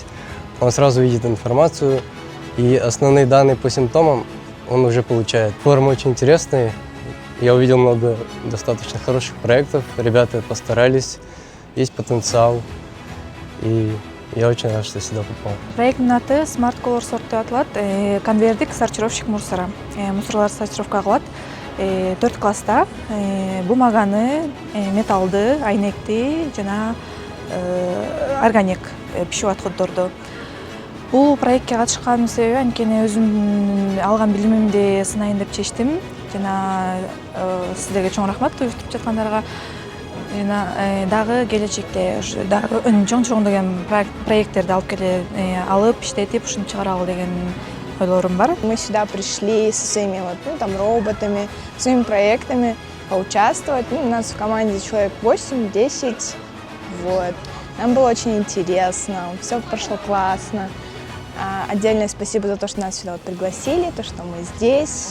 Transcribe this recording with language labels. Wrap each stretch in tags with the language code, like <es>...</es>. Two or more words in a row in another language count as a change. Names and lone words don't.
<ru>Он сразу видит информацию, и основные данные по симптомам он уже получает. Форум очень интересный. Я увидел много достаточно хороших проектов. Ребята постарались, есть потенциал. И я очень рад, что сюда попал.</ru> <ky>Проекттин аты Smart Color Sort деп аталат. Конвердик</ky> <ru>сортировщик мусора.</ru> <ky>Мусорларды сортировка кылат. 4 класста бумаганы, металлды, айнекти жана органик пищевой отходдорду. Бул проектке катышканымдын себеби анткени өзүм алган билимимди сынайын деп чечтим. Жана сиздерге чоң рахмат уюштуруп жаткандарга. Жана дагы келечекте дагы чоң деген проекттерди алып иштетип ушинтип чыгаралы деген ойлорум бар.</ky> <ru>Мы сюда пришли со своими роботами, своими проектами поучаствовать. У нас в команде человек 8-10. Нам было очень интересно, все прошло классно. Отдельное спасибо за то, что нас сюда пригласили, то, что мы здесь.</ru>